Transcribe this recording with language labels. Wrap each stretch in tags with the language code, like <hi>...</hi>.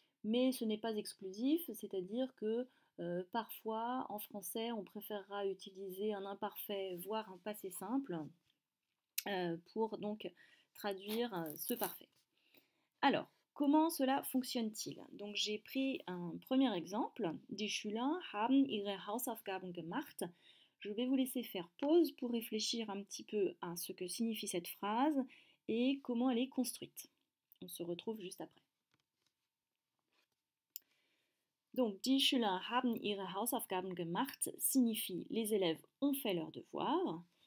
<fr>Mais ce n'est pas exclusif, c'est-à-dire que parfois en français on préférera utiliser un imparfait voire un passé simple pour donc traduire ce parfait. Alors, comment cela fonctionne-t-il? Donc j'ai pris un premier exemple.</fr> <de>Die Schüler haben ihre Hausaufgaben gemacht.</de> <fr>Je vais vous laisser faire pause pour réfléchir un petit peu à ce que signifie cette phrase et comment elle est construite. On se retrouve juste après. Donc,</fr> <de>die Schüler haben ihre Hausaufgaben gemacht</de> <fr>signifie les élèves ont fait leurs devoirs.</fr>